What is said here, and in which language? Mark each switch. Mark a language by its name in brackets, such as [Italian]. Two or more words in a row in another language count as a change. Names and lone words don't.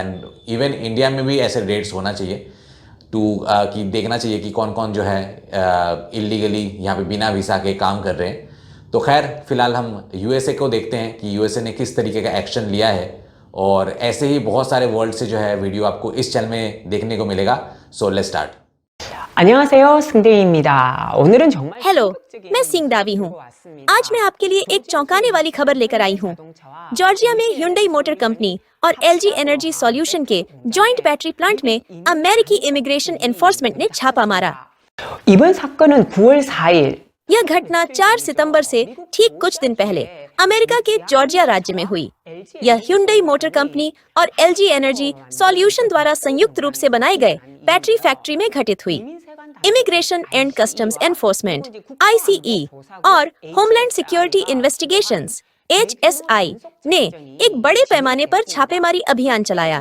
[English] and even [Hindi] इंडिया में भी ऐसे रेड्स होना चाहिए कि देखना चाहिए कि कौन कौन जो है इलीगली यहाँ पे बिना वीज़ा के काम कर रहे हैं। तो खैर, फिलहाल हम यूएसए को देखते हैं कि यूएसए ने किस तरीके का एक्शन लिया है, और ऐसे ही बहुत सारे वर्ल्ड से जो है वीडियो आपको इस चैनल में देखने को मिलेगा। [English] So let's start. [Korean] 안녕하세요, 승대희입니다. 오늘은 정말 [Hindi] हेलो, मैं सिंह दावी हूँ। आज मैं आपके लिए एक चौंकाने वाली खबर लेकर आई हूँ। जॉर्जिया में ह्यूंडई मोटर कंपनी और एलजी एनर्जी सॉल्यूशन के [English] joint battery plant [Hindi] में अमेरिकी [English] immigration enforcement [Hindi] ने छापा मारा। [Korean] 이번 साकन 9월 4일 [Hindi] यह घटना 4 सितंबर से ठीक कुछ दिन पहले अमेरिका के जॉर्जिया राज्य में हुई। यह ह्यूंडई मोटर कंपनी और एलजी एनर्जी सॉल्यूशन द्वारा संयुक्त रूप से बनाए गए बैटरी फैक्ट्री में घटित हुई। इमिग्रेशन एंड कस्टम्स एनफोर्समेंट (ICE) और होमलैंड सिक्योरिटी इन्वेस्टिगेशंस (HSI) ने एक बड़े पैमाने पर छापेमारी अभियान चलाया।